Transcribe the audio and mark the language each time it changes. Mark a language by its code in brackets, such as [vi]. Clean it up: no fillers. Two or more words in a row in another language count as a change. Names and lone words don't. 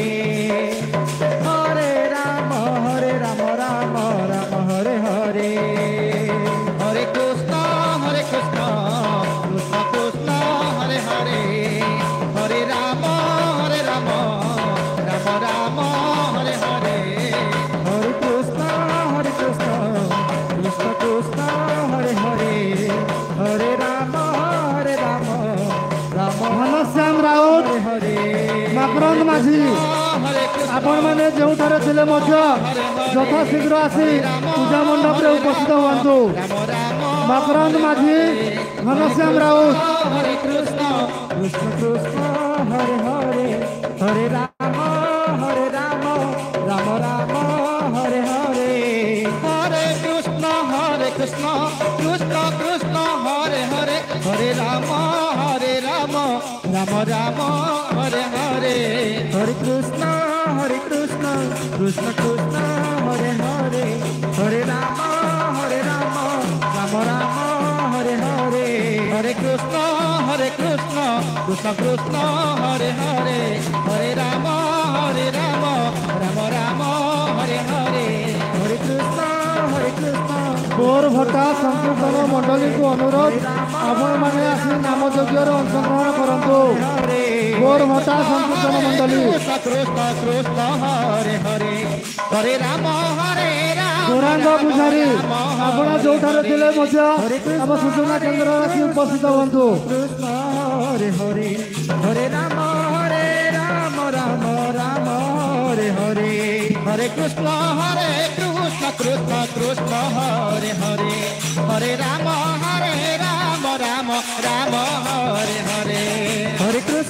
[sa] हरे राम राम हरे हरे हरे कृष्ण कृष्ण कृष्ण हरे हरे हरे राम राम राम हरे हरे हरे कृष्ण कृष्ण कृष्ण हरे हरे हरे राम राम [or] ଘନଶ୍ୟାମ ରାଉତ [sa] हरे [or] ମକରନ୍ଦ ମାଝୀ ଆପଣମାନେ ଯେଉଁଠାରେ ଥିଲେ ମଧ୍ୟ ଯଥାଶୀଘ୍ର ଆସି ପୂଜା ମଣ୍ଡପରେ ଉପସ୍ଥିତ ହୁଅନ୍ତୁ। ମକରନ୍ଦ ମାଝୀ ଘନଶ୍ୟାମ ରାଉତ [sa] हरे कृष्ण कृष्ण हरे हरे हरे राम राम राम हरे हरे हरे कृष्ण कृष्ण कृष्ण हरे हरे हरे राम राम राम हरे हरे हरे कृष्ण कृष्ण कृष्ण हरे हरे हरे राम राम राम हरे हरे हरे कृष्ण कृष्ण कृष्ण हरे हरे हरे राम राम राम हरे हरे हरे कृष्ण [or] ବୋର ଭଟ୍ଟା ସଂକୀର୍ତ୍ତନ ମଣ୍ଡଳୀକୁ ଅନୁରୋଧ ଆପଣମାନେ ଆସି ନାମ ଯଜ୍ଞରେ ଅଂଶଗ୍ରହଣ କରନ୍ତୁ। ବୋର ଭଟ୍ଟା ସଂକୀର୍ତ୍ତନ ମଣ୍ଡଳୀ [sa] कृष्ण हरे हरे हरे राम [or] ଗୌରାଙ୍ଗ ପୂଜାରୀ ଆପଣ ଯେଉଁଠାରେ ଥିଲେ ମଧ୍ୟ ଆମ ସୂଚନା କେନ୍ଦ୍ରରେ ଆସି ଉପସ୍ଥିତ ହୁଅନ୍ତୁ। [sa] कृष्ण हरे हरे हरे राम राम हरे हरे हरे कृष्ण कृष्ण हरे हरे हरे राम राम हरे हरे हरे कृष्ण